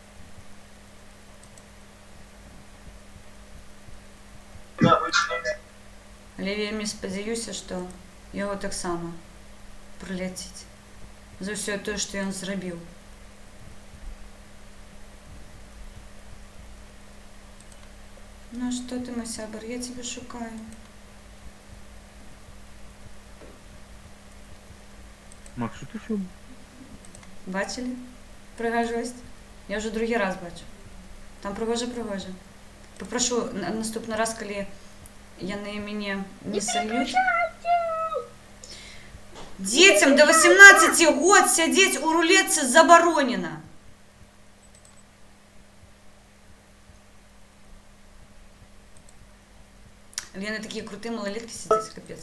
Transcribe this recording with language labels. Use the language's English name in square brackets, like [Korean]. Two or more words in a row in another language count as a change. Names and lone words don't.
[Belarusian] Але вельмі спадзяюся, што яго таксама прыляціць за ўсё тое, што ён зрабіў. Ну што ты, мой сябар, я цябе шукаю. [Ukrainian] Макс, що ти що? Бачили? Пригожость. Я вже другий раз бачу. Там пригожа. Попрошу наступний раз, коли [Belarusian] яны мяне [Ukrainian] не сольють. [Belarusian] Детям до 18 год сядзець у рулетцы забаронена. Але яны такія крутыя малолеткі сядзяць, капец.